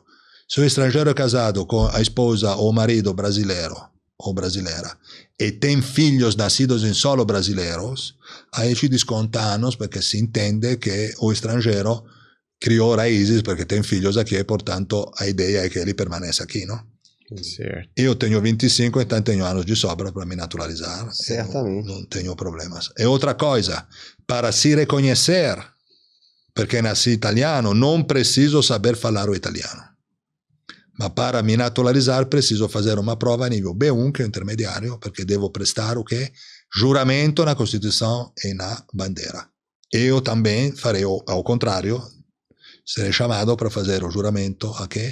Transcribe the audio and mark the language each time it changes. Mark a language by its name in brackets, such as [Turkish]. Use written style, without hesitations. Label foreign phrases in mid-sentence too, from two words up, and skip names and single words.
[Portuguese] Se o estrangeiro é casado com a esposa ou marido brasileiro ou brasileira e tem filhos nascidos em solo brasileiros, aí te desconta anos porque se entende que o estrangeiro criou raízes porque tem filhos aqui e, portanto, a ideia é que ele permaneça aqui, não? Certo. Eu tenho 25, então tenho anos de sobra para me naturalizar. Certamente. Não tenho problemas. E outra coisa, para se reconhecer, perché nasci italiano, non preciso saber falar o italiano. Ma para me naturalizar, preciso fazer uma prova a nível B1, que é intermediário, [Italian] perché devo [Portuguese] prestar o quê? Juramento na Constituição e na bandeira. Eu também farei ao contrário, serei chamado para fazer o juramento a quê?